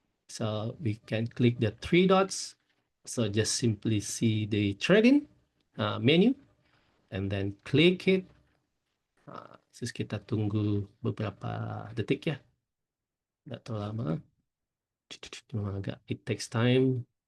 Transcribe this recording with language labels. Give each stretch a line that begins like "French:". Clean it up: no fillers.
English: So we can click the 3 dots, so just simply see the trading menu, and then click it.
Indonesian: Terus kita tunggu beberapa detik ya, nggak terlalu lama. Memang agak
English: it takes time.